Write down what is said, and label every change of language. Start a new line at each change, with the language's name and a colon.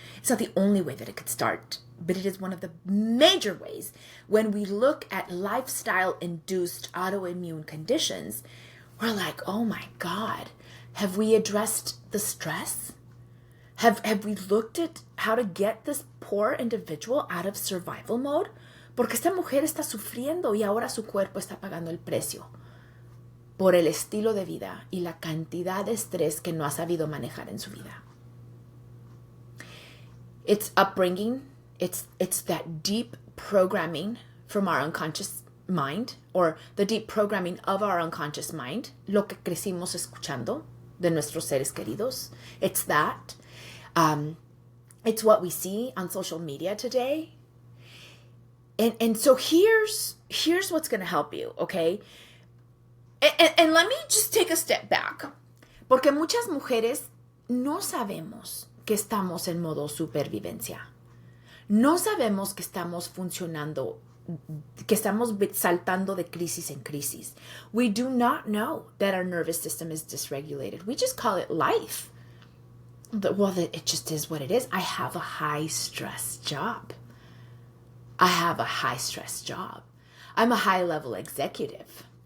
English: It's not the only way that it could start, but it is one of the major ways when we look at lifestyle-induced autoimmune conditions. We're like, oh my God, have we addressed the stress? Have we looked at how to get this poor individual out of survival mode?
Spanish: Porque esta mujer está sufriendo y ahora su cuerpo está pagando el precio por el estilo de vida y la cantidad de estrés que no ha sabido manejar en su vida.
English: It's upbringing. It's that deep programming from our unconscious mind, or the deep programming of our unconscious mind,
Spanish: lo que crecimos escuchando de nuestros seres queridos.
English: It's that. It's what we see on social media today. And so here's what's going to help you, okay? And let me just take a step back.
Spanish: Porque muchas mujeres no sabemos que estamos en modo supervivencia. No sabemos que estamos funcionando, que estamos saltando de crisis en crisis.
English: We do not know that our nervous system is dysregulated. We just call it life. Well, it just is what it is. I have a high-stress job. I'm a high-level executive.